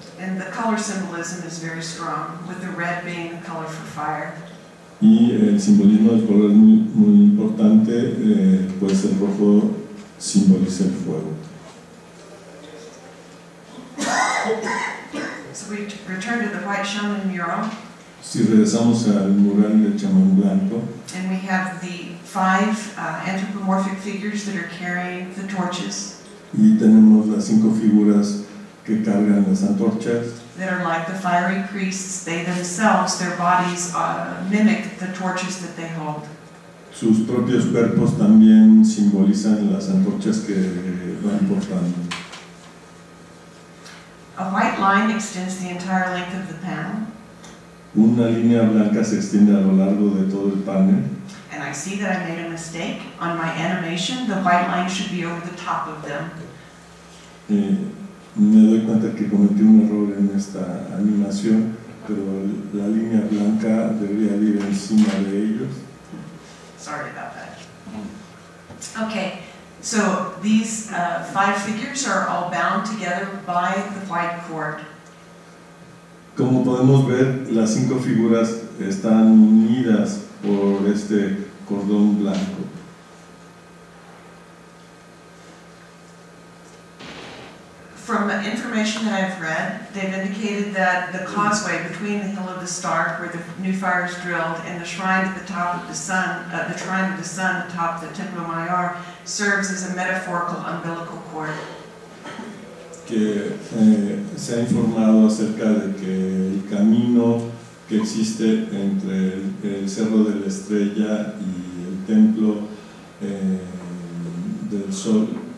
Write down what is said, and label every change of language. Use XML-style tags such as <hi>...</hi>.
<en>And the color symbolism is very strong, with the red being the color for fire.</en> <es>Y el simbolismo del color es muy importante, pues el rojo simboliza el fuego.</es> <en>So we return to the White Shaman mural.</en> <es>Si regresamos al mural del chamán blanco,</es> <en>and we have the 5 anthropomorphic figures that are carrying the torches.</en> <es>Y tenemos las 5 figuras que cargan las antorchas.</es> <en>That are like the fiery priests. They themselves, their bodies mimic the torches that they hold.</en> <es>Sus propios cuerpos también simbolizan las antorchas que van portando.</es> <en>A white line extends the entire length of the panel.</en> <es>Una línea blanca se extiende a lo largo de todo el panel.</es> <en>And I see that I made a mistake. On my animation, the white line should be over the top of them.</en> <es>Me doy cuenta que cometí un error en esta animación, pero la línea blanca debería ir encima de ellos.</es> <en>Sorry about that. Okay, so these 5 figures are all bound together by the white cord.</en> <es>Como podemos ver, las 5 figuras están unidas por este cordón blanco.</es> <en>From the information that I've read, they've indicated that the causeway between the Hill of the Stark, where the new fire is drilled, and the shrine at the top of the sun, the shrine of the sun atop the Templo Mayor, serves as a metaphorical umbilical cord.</en> <es>Que se ha informado acerca de que el camino que existe entre el Cerro de la Estrella y el Templo del Sol</es>